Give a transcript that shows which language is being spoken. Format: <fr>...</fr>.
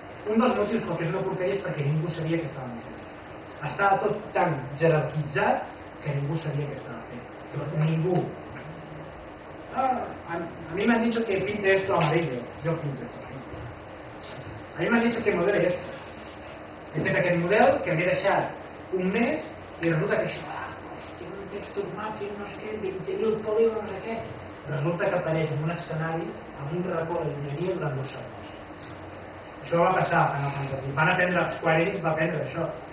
<ca>Un dels motius pel que és una porqueria és perquè ningú sabia què estaven fent. Estava tot tan jerarquitzat que ningú sabia què estava fent. Ningú.</ca> <es>A mí me han dicho que pinte esto amarillo. Yo pinto esto amarillo. A mí me han dicho que model és esto.</es> <ca>He fet aquest model que m'he deixat un mes i resulta que això, hòstia, un textur mapping, no sé què, 20.000 polígons, no sé què. Resulta que apareix en un escenari amb un racó de llunyania durant 2 segons. Això va passar a Final Fantasy. Van aprendre, Square Enix va aprendre això.</ca>